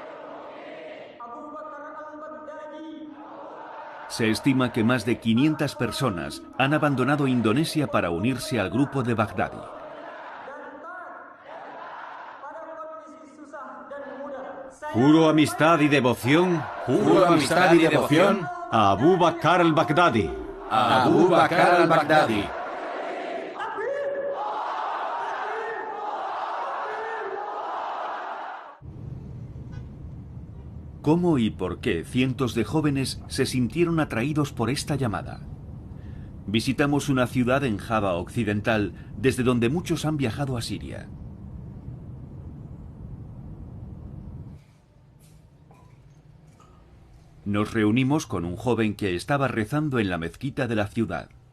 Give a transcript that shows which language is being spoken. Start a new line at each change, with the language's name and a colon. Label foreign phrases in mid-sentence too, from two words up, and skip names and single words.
Spanish: Se estima que más de 500 personas han abandonado Indonesia para unirse al grupo de Baghdadi. Juro amistad y devoción a Abu Bakr al-Baghdadi. Abu Bakr al-Baghdadi. ¿Cómo y por qué cientos de jóvenes se sintieron atraídos por esta llamada? Visitamos una ciudad en Java Occidental, desde donde muchos han viajado a Siria. Nos reunimos con un joven que estaba rezando en la mezquita de la ciudad.